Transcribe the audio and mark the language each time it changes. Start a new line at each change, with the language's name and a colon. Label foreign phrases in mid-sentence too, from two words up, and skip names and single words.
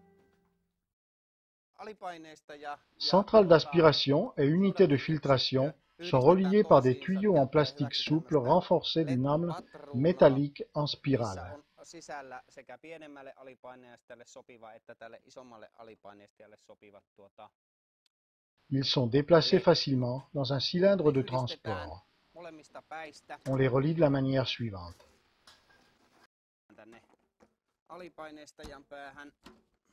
French: Centrale d'aspiration et unité de filtration sont reliés par des tuyaux en plastique souple renforcés d'une âme métallique en spirale.
Finnish: Sisällä sekä pienemmälle alipaineistajalle sopiva että tälle isommalle alipaineistajalle sopivat
French: Ils sont déplacés facilement dans un cylindre de transport.
Finnish: molemmista päistä
French: On les relie de la manière suivante.
Finnish: tänne alipaineistajan päähän